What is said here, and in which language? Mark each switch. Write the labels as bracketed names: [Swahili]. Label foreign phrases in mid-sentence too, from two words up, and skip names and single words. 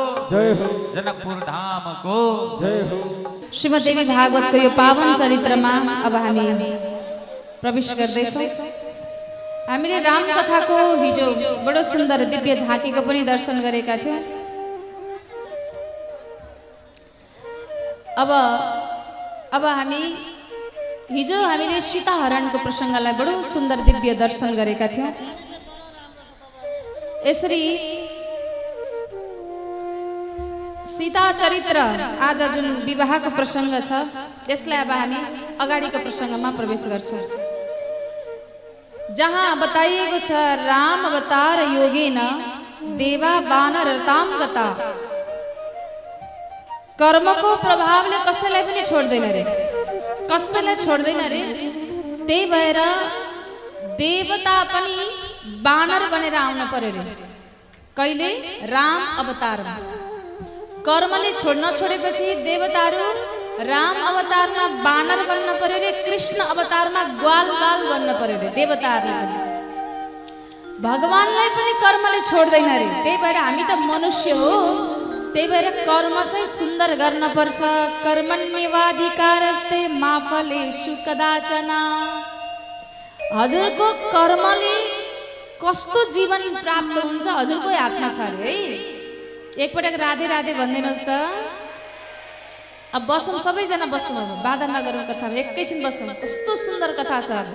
[Nepali] जय हो जनकपुर धामको जय हो श्रीमद् देवी भागवतको यो पावन चरित्रमा अब हामी प्रवेश गर्दैछौँ। हामीले राम कथाको हिजो बडो सुन्दर दिव्य झाँकीको पनि दर्शन गरेका थियौँ। अब हामी हिजो हामीले सीता हरणको प्रसङ्गलाई बडो सुन्दर दिव्य दर्शन गरेका थियौँ। यसरी सीता चरित्र आज जुन विवाहको प्रसङ्ग छ त्यसलाई अब हामी अगाडिको प्रसङ्गमा प्रवेश गर्छौँ, जहाँ बताइएको छ राम अवतार [Sanskrit] योगेन देवा वानर रताम गता। [Nepali] कर्मको प्रभावले कसैलाई पनि छोड्दैन रे, कसैलाई छोड्दैन रे। त्यही भएर देवता पनि वानर बनेर आउन पर्यो रे। कहिले? राम अवतारमा। कर्मले छोड्न छोडेपछि देवताहरू राम अवतारमा वानर बन्न पर्यो रे, कृष्ण अवतारमा ग्वाल बाल बन्न पर्यो रे। देवताहरूले पनि भगवानलाई पनि कर्मले छोड्दैन रे। त्यही भएर हामी त मनुष्य हो, त्यही भएर कर्म चाहिँ सुन्दर गर्न पर्छ। [Sanskrit] कर्मण्येवाधिकारस्ते मा फलेषु कदाचन। [Nepali] हजुरको कर्मले कस्तो जीवन प्राप्त हुन्छ हजुरकै हातमा छ है। एकपटक राधे राधे भनिदिनुहोस् त। अब बसौँ, सबैजना बसौँ, अब बाधा नगरौँ कथामा, एकैछिन बसौँ। कस्तो सुन्दर कथा छ आज।